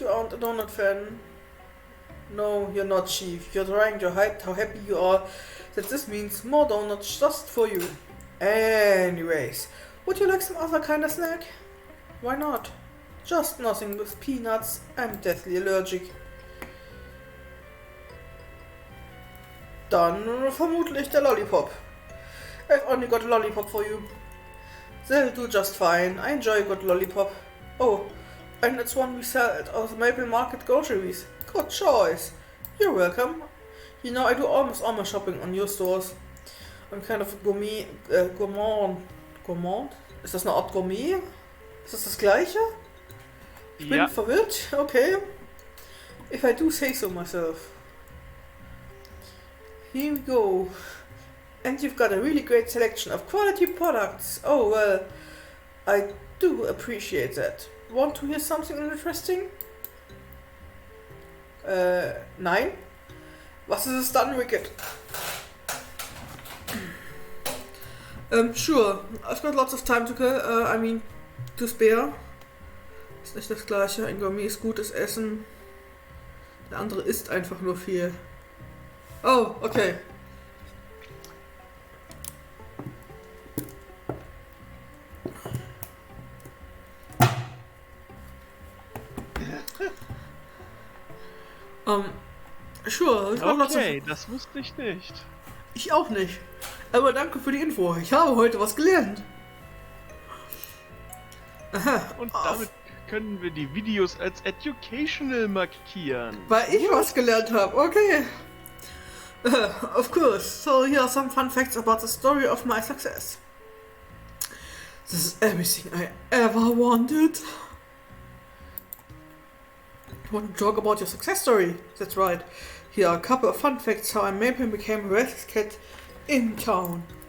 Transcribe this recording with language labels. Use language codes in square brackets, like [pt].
[en] You aren't a donut fan. No, you're not, Chief. You're trying to hide how happy you are that this means more donuts just for you. Anyways, would you like some other kind of snack? Why not? Just nothing with peanuts. I'm deathly allergic. [de] Dann vermutlich der Lollipop. [en] I've only got a lollipop for you. They'll do just fine. I enjoy a good lollipop. Oh, and it's one we sell at our Maple Market groceries. Good choice. You're welcome. You know, I do almost all my shopping on your stores. I'm kind of a gourmand. Gourmand? [de] Ist das eine Art Gourmet? Ist das gleiche? Ich bin verwirrt. Okay. [en] If I do say so myself. Here we go. And you've got a really great selection of quality products. Oh, well, I do appreciate that. Want to hear something interesting? Nein? [de] Was ist es dann, Wicked? [en] Sure. I've got lots of time to kill. To spare. [de] Ist nicht das gleiche. Ein Gourmet ist gutes Essen. Der andere isst einfach nur viel. [en] Oh, okay. Sure. [de] Okay, das wusste ich nicht. Ich auch nicht. Aber danke für die Info. Ich habe heute was gelernt. Aha. Und damit können wir die Videos als educational markieren. Weil ich was gelernt habe. Okay. [en] Of course. So here are some fun facts about the story of my success. This is everything I ever wanted. You want to talk about your success story? That's right. Here are a couple of fun facts how I maybe became a rescue cat in town.